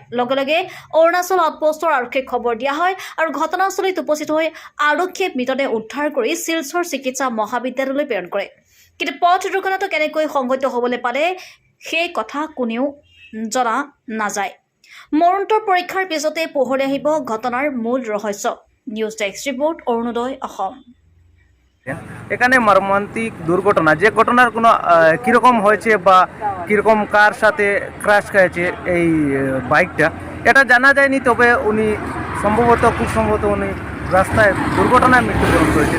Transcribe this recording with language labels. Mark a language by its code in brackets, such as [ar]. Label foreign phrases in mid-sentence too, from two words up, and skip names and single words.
[as] লগে লগে অৰুণাচল আউটপোষ্টৰ আৰক্ষীক খবৰ দিয়া হয় আৰু ঘটনাস্থলীত উপস্থিত হৈ আৰক্ষীয়ে মৃতদেহ উদ্ধাৰ কৰি শিলচৰ চিকিৎসা মহাবিদ্যালয়লৈ প্ৰেৰণ কৰে। কিন্তু পথ দুৰ্ঘটনাটো কেনেকৈ সংঘটিত হ'বলৈ পালে সেই কথা কোনেও জনা নাযায়। মৰণোত্তৰ পৰীক্ষাৰ পিছতে পোহৰলৈ আহিব ঘটনাৰ মূল রহস্য। [en] news desk report, [as] অৰুণোদয় অসম। [bn] এখানে মর্মান্তিক দুর্ঘটনা, যে ঘটনার কোনো কীরকম হয়েছে বা কীরকম কার সাথে ক্র্যাশ খেয়েছে এই বাইকটা এটা জানা যায়নি। তবে উনি খুব সম্ভবত উনি রাস্তায় দুর্ঘটনায় মৃত্যুবরণ করেছেন।